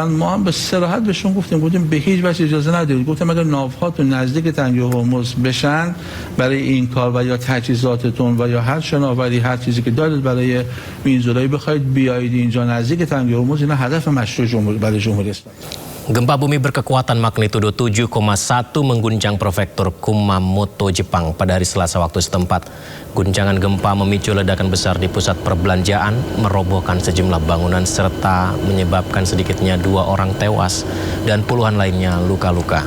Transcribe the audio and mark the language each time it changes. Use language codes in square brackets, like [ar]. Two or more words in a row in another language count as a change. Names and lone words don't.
[fa] ما هم به صراحت بهشون گفتیم به هیچ وجه اجازه ندید. گفتم اگر ناوهاتون نزدیک تنگه هرمز بشن برای این کار و یا تجهیزاتتون و یا هر شناوری، هر چیزی که دارید برای میانزدایی بخواید بیایید اینجا نزدیک تنگه هرمز، این هدف مشروع برای جمهوری اسلامی. [id] Gempa bumi berkekuatan magnitudo 7,1 mengguncang prefektur Kumamoto, Jepang pada hari Selasa waktu setempat. Guncangan gempa memicu ledakan besar di pusat perbelanjaan, merobohkan sejumlah bangunan serta menyebabkan sedikitnya 2 orang tewas dan puluhan lainnya luka-luka.